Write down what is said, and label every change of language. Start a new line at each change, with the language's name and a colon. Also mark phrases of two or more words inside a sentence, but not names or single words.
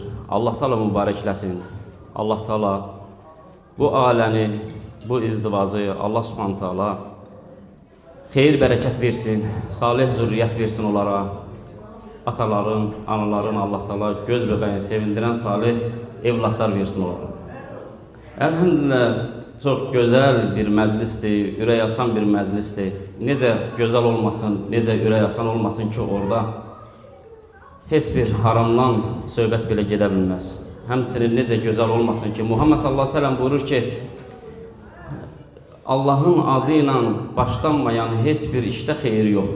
Azerbaijani: Allah Teala mübareklesin. Allah Teala bu aləni, bu izdivacı Allah
Arabic: سبحانه تعالى
Azerbaijani: xeyir bərəkət versin, salih zürriyyət versin onlara.
Turkish: Ataların, anaların Allah Teala göz bebeğini sevindiren salih evlatlar versin onlara.
Azerbaijani: Elhamdülillah çok güzel bir məclisdir, ürək açan bir məclisdir. Necə gözəl olmasın, necə ürək açan olmasın ki orada heç bir haramdan söhbət belə gedə bilməz. Həmçinin necə gözəl olmasın ki, Muhammed
Arabic: صلى الله عليه وسلم
Azerbaijani: buyurur ki, Allah'ın adıyla başlanmayan heç bir işdə xeyir yoxdur.